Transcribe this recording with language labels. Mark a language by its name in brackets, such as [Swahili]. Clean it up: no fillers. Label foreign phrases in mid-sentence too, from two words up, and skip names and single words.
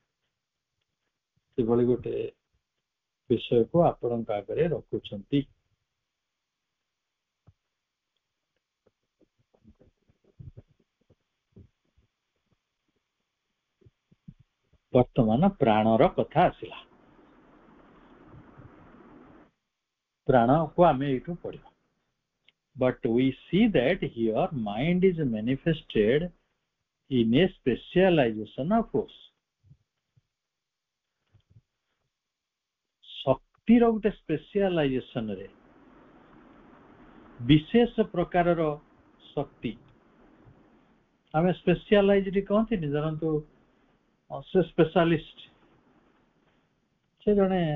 [Odia] ସେଭଳି ଗୋଟେ ବିଷୟକୁ ଆପଣଙ୍କ ଆଗରେ ରଖୁଛନ୍ତି ବର୍ତ୍ତମାନ ପ୍ରାଣର କଥା ଆସିଲା ପ୍ରାଣକୁ ଆମେ ଏଇଠୁ ପଢିବା [English] but we see that here mind is manifested in a specialization of force [Odia] ଶକ୍ତିର ଗୋଟେ ସ୍ପେସିଆଲାଇଜେସନ ରେ ବିଶେଷ ପ୍ରକାରର ଶକ୍ତି ଆମେ ସ୍ପେସିଆଲାଇଜଡ କହନ୍ତିନି ଧରନ୍ତୁ ସେ ସ୍ପେଶାଲିଷ୍ଟ ସେ ଜଣେ